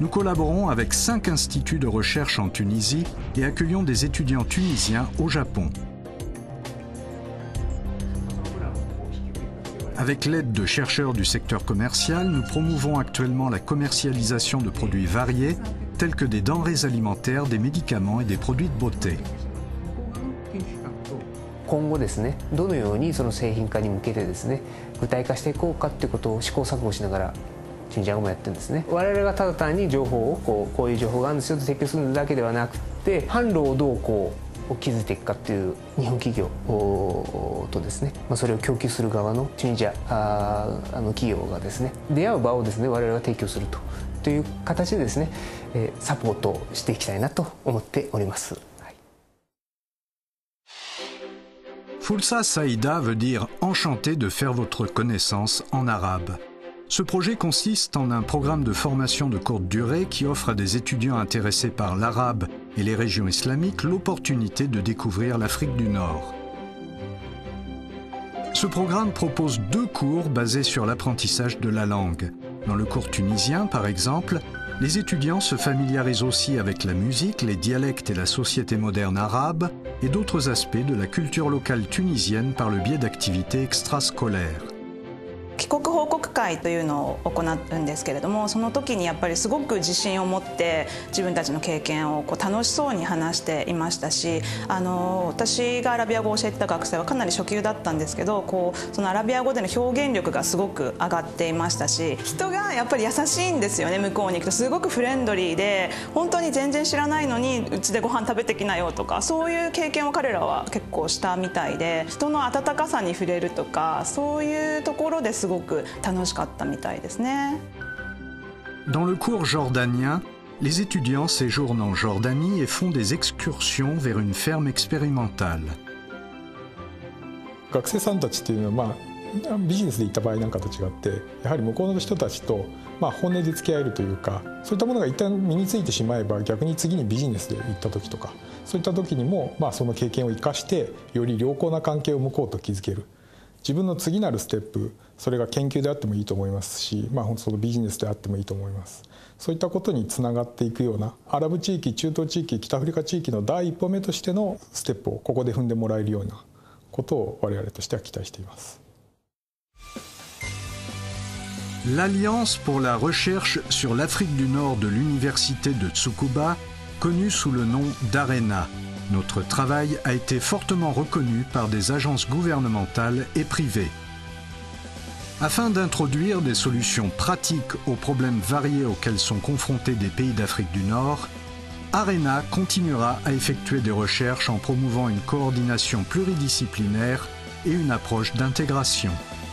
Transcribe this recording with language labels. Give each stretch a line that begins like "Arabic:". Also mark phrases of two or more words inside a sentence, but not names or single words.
French: nous collaborons avec 5 instituts de recherche en Tunisie et accueillons des étudiants tunisiens au Japon. Avec l'aide de chercheurs du secteur commercial, nous promouvons actuellement la commercialisation de produits variés, tels que des denrées alimentaires, des médicaments et des produits de beauté.
Japanese: 今後ですね、どのようにその製品化に向けてですね、具体化していこうかっていうことを試行錯誤しながらチュニジア語もやってるんですね。我々がただ単に情報をこういう情報があるんですよと提供するだけではなくて、販路をどう築いていくかっていう日本企業とですね、それを供給する側のチュニジア企業がですね、出会う場をですね、我々が提供するという形でですね、サポートしていきたいなと思っております。
Arabic: فرصة سعيدة
French: veut dire « enchanté de faire votre connaissance » en arabe. Ce projet consiste en un programme de formation de courte durée qui offre à des étudiants intéressés par l'arabe et les régions islamiques l'opportunité de découvrir l'Afrique du Nord. Ce programme propose 2 cours basés sur l'apprentissage de la langue. Dans le cours tunisien, par exemple, les étudiants se familiarisent aussi avec la musique, les dialectes et la société moderne arabe et d'autres aspects de la culture locale tunisienne par le biais d'activités extrascolaires.
Japanese: 帰国報告会というのを行うんですけれども、その時にやっぱりすごく自信を持って自分たちの経験を楽しそうに話していましたし、私がアラビア語を教えてた学生はかなり初級だったんですけど、そのアラビア語での表現力がすごく上がっていましたし、人がやっぱり優しいんですよね。向こうに行くとすごくフレンドリーで、本当に全然知らないのにうちでご飯食べてきなよとか、そういう経験を彼らは結構したみたいで、人の温かさに触れるとか、そういうところですごく楽しかったみたいですね。
French: Dans le cours jordanien, les étudiants séjournent en Jordanie et font des excursions vers une ferme expérimentale.
Japanese: 学生さんたちっていうのは、ビジネスで行った場合なんかと違って、やはり向こうの人たちと、本音で付き合えるというか、そういったものが一旦身についてしまえば、逆に次にビジネスで行った時とか、そういった時にも、その経験を生かしてより良好な関係を向こうと築ける。自分の次なるステップ、それが研究であってもいいと思いますし、そのビジネスであってもいいと思います。そういったことにつながっていくようなアラブ地域、中東地域、北アフリカ地域の第一歩目としてのステップをここで踏んでもらえるようなことを我々としては期待しています。
French: L'Alliance pour la recherche sur l'Afrique du Nord de l'Université de Tsukuba, connue sous le nom d'ARENA. Notre travail a été fortement reconnu par des agences gouvernementales et privées. Afin d'introduire des solutions pratiques aux problèmes variés auxquels sont confrontés des pays d'Afrique du Nord, ARENA continuera à effectuer des recherches en promouvant une coordination pluridisciplinaire et une approche d'intégration.